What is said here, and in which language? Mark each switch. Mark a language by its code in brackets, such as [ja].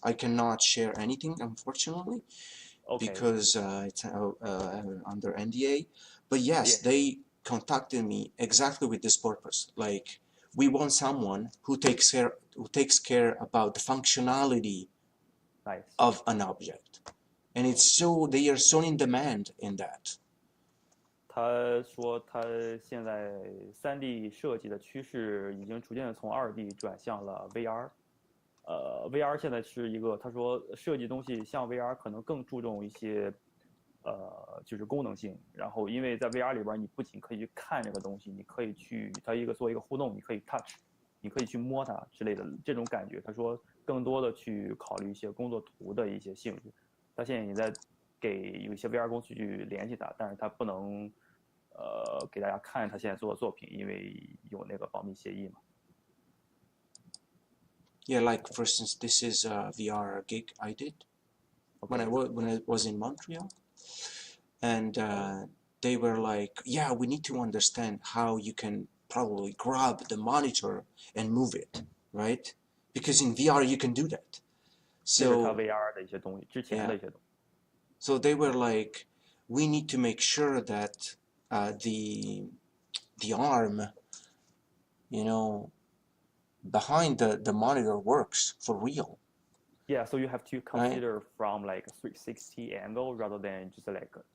[en] I cannot share anything, unfortunately, because it's under NDA. But yes, they contacted me exactly with this purpose. Like, we want someone who takes care about the functionality of an object. And they are so in demand in that. [zh] 他说他现在3D 设计的趋势已经逐渐的从2D 转向了 VR。 VR 现在是一个，他说设计东西像 VR 可能更注重一些，就是功能性。然后因为在 VR 里边，你不仅可以去看这个东西，你可以去它做一个互动，你可以 touch， 你可以去摸它之类的这种感觉。他说更多的去考虑一些工作图的一些性质。他现在也在给有一些 VR 公司去联系他，但是他不能给大家看他现在做的作品，因为有那个保密协议嘛。 [en] Yeah, like for instance, this is a VR gig I did when I was in Montreal, and they were like, "Yeah, we need to understand how you can probably grab the monitor and move it, right? Because in VR you can do that." So [zh] VR 的一些东西，之前的一些东西。 [en] So they were like, "We need to make sure that the arm, you know, behind the monitor works for real." Yeah, so you have to consider from like a 360 angle rather than just like